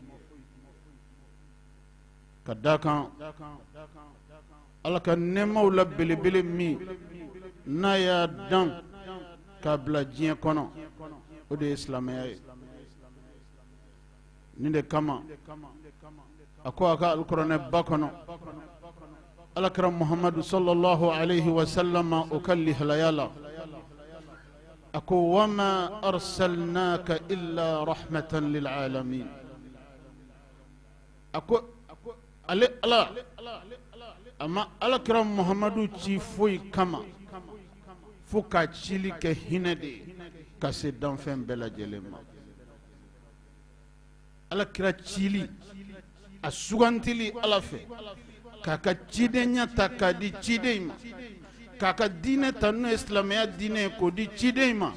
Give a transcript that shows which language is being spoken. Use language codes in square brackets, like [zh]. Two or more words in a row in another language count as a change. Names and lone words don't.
[bm] Ka da kan ala ka nɛɛmaw la belebele min n'a y'a dan k'a bila diɲɛ kɔnɔ, o de ye silamɛya ye. Nin de kama a ko a ka alikuranɛ ba kɔnɔ, alakira muhamadu [ar] صلى الله عليه وسلم [bm] o ka lihalaya la, a ko [ar] وما أرسلناك إلا رحمة للعالمين. [bm] A ko ale ala a ma alakira muhamadu ci foyi kama fo ka cili kɛ hinɛ de ye ka se danfɛn bɛɛ lajɛlen ma. alakira cili a sugantili ala fɛ k'a ka cidenya ta k'a di ciden ma, k'a ka diinɛ ta n'o ye silamɛya diinɛ ye k'o di ciden ma.